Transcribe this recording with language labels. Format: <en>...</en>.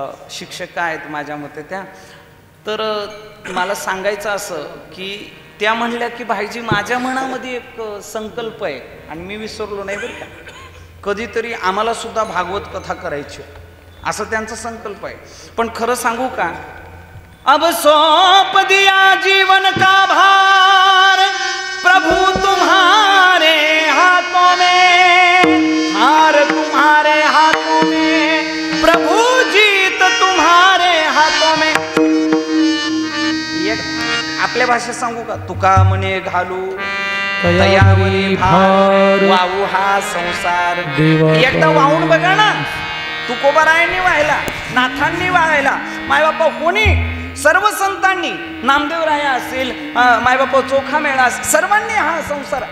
<mr>शिक्षका आहेत माझ्या मते त्या. तर मला सांगायचं असं की त्या म्हणल्या की भाईजी माझ्या मनामध्ये एक संकल्प आहे आणि मी विसरलो नाही बरं का, कधीतरी आम्हाला सुद्धा भागवत कथा करायची, असं त्यांचा संकल्प आहे. पण खरं सांगू का,</mr> <hi>अब सौंप दिया जीवन का भार प्रभु तुम्हारे हाथों में, हार तुम्हारे हाथों में, प्रभु जीत तुम्हारे हाथों में.</hi> <mr>आपल्या भाषेत सांगू का, तुका म्हणे घालू तयावरी भार, वाहू हा संसार. एकदा वाहून बघा ना, तुकोबारायांनी वाहिला, नाथांनी वाहिला, मायबापा कोणी, सर्व संतांनी, नामदेवराय असेल, मायबापा चोखा मेळा असेल, सर्वांनी हा संसार.</mr>